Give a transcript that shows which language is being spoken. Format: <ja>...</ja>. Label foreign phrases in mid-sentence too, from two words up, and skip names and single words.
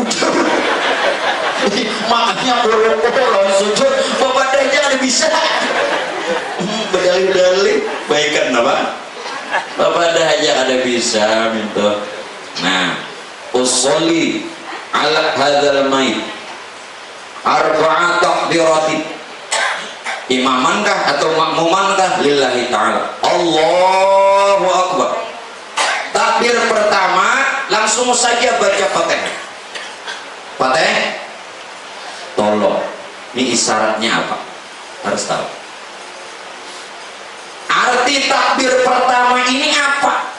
<id>makanya kalau sujud bapak aja ada bisa berdalih-dalih baikan apa bapak aja ada bisa minta.</id> <ar>Nah أصلي على هذا الميت أربع تكبيرات</ar> <id>imamankah atau makmumankah</id> <ar>لله تعالى الله أكبر.</ar> <id>Takbir pertama langsung saja baca Fatihah. Tolong, ini isyaratnya apa? Harus tahu. Arti takbir pertama ini apa?</id>